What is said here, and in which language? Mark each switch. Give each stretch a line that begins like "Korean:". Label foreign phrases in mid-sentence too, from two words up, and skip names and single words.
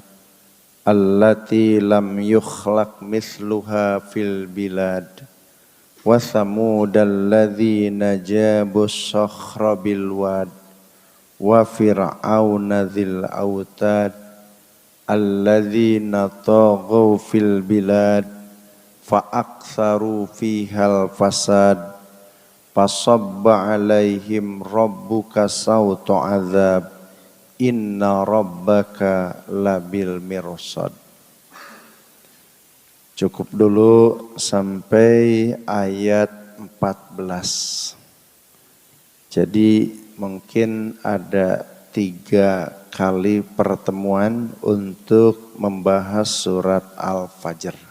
Arabic: التي لم يخلق مثلها في البلاد وثمود الذين جابوا الصخر بالواد وفرعون ذي الأوتاد الذين طغوا في البلاد فأكثروا فيها الفساد فصب عليهم ربك سوط عذاب إن ربك لبالمرصاد.
Indonesian: Cukup dulu sampai ayat 14. Jadi mungkin ada 3 kali pertemuan untuk membahas surat Al-Fajr.